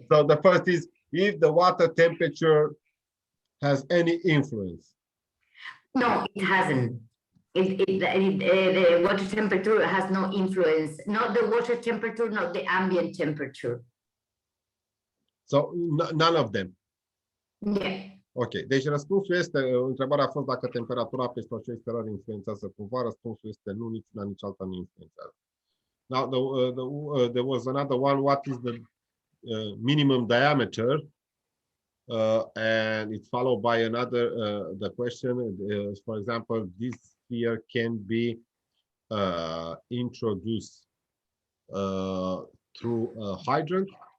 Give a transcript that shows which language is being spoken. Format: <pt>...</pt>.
<en>So the first is if the water temperature has any influence. No, it hasn't. The water temperature has no influence, not the water temperature, not the ambient temperature. So none of them. Yeah.</en> <ro>Ok, deci răspunsul este, întrebarea a fost dacă temperatura peste ocean stelar influențează cumva, răspunsul este nu, nici una, nici alta nu influențează.</ro> <en>Now, there was another one, what is the minimum diameter? And it's followed by another, the question, for example, this sphere can be introduced through a hydrant.</en>